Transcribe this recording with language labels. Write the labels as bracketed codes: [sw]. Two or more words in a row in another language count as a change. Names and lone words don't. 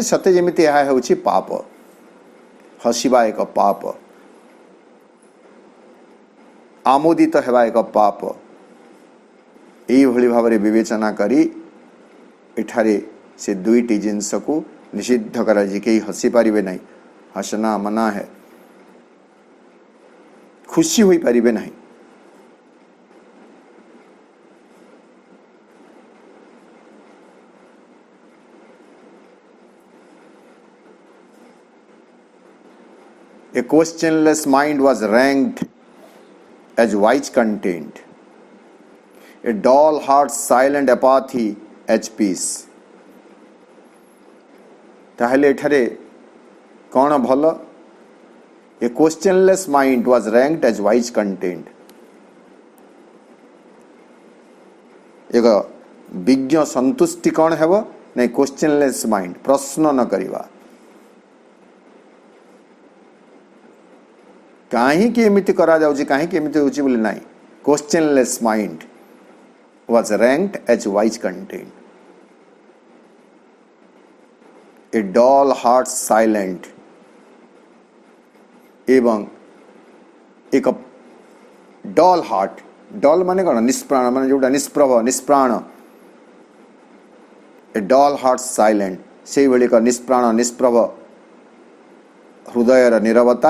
[or] ସତେ ଯେମିତି ଏହା ହେଉଛି ପାପ, ହସିବା ଏକ ପାପ, ଆମୋଦିତ ହେବା ଏକ ପାପ। ଏଇଭଳି ଭାବରେ ବିବେଚନା କରି ଏଠାରେ ସେ ଦୁଇଟି ଜିନିଷକୁ ନିଷିଦ୍ଧ କରାଯାଇଛି। କେହି ହସି ପାରିବେ ନାହିଁ, [hi] हँसना मना है, [or] ଖୁସି ହୋଇପାରିବେ ନାହିଁ। [en] A questionless mind was ranked as wise content. A dull heart, silent apathy as peace. [or] ତାହେଲେ ଏଠାରେ କ'ଣ ଭଲ? [en] A questionless mind was ranked as wise content. [or] ଏକ ବିଜ୍ଞ ସନ୍ତୁଷ୍ଟି କ'ଣ ହେବ? ନାଇଁ, [en] questionless mind, [or] ପ୍ରଶ୍ନ ନ କରିବା। କାହିଁକି ଏମିତି କରାଯାଉଛି, କାହିଁକି ଏମିତି ହେଉଛି ବୋଲି ନାହିଁ। [en] questionless mind was ranked as wise content. A dull heart, silent, [or] ଏବଂ ଏକ [en] dull heart, [or] ଡଲ୍ ମାନେ କ'ଣ? ନିଷ୍ପ୍ରାଣ, ମାନେ ଯେଉଁଟା ନିଷ୍ପ୍ରଭ, ନିଷ୍ପ୍ରାଣ। [en] a dull heart silent, [or] ସେଇଭଳି ଏକ ନିଷ୍ପ୍ରାଣ ନିଷ୍ପ୍ରଭ ହୃଦୟର ନିରବତା।